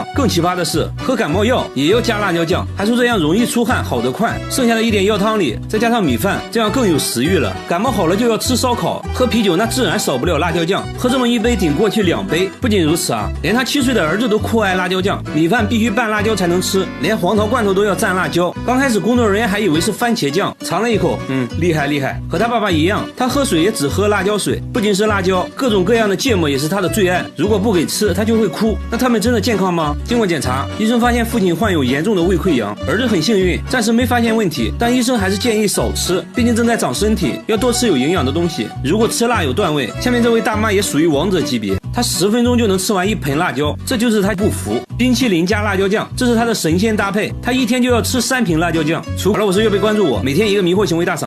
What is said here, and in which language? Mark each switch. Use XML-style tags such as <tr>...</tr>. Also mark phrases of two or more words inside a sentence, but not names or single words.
<zh>更奇葩的是，喝感冒藥也要加辣椒醬，還說這樣容易出汗，好得快。剩下的一點藥湯裡再加上米飯，這樣更有食慾了。感冒好好了就要吃燒烤，喝啤酒那自然少不了辣椒醬，喝這麼一杯頂過去2杯。不僅如此啊，連他7歲的兒子都酷愛辣椒醬，米飯必須拌辣椒才能吃，連黃桃罐頭都要蘸辣椒。剛開始工作人員還以為是番茄醬，嘗了一口，厲害厲害，和他爸爸一樣，他喝水也只喝辣椒水，不僅是辣椒，各種各樣的芥末也是他的最愛，如果不給吃他就會哭。那他們真的健康嗎？經過檢查，醫生發現父親患有嚴重的胃潰瘍，兒子很幸運，暫時沒發現問題，但醫生還是建議少吃，畢竟正在長身體，要多吃有營養的東西。如果吃辣有段位，下面這位大媽也屬於王者級別，她10 分鐘就能吃完1盆辣椒，這就是她不服。冰淇淋加辣椒醬，這是她的神仙搭配，她一天就要吃3瓶辣椒醬。好了，我是月貝，關注我，每天一個迷惑行為大賞。</zh>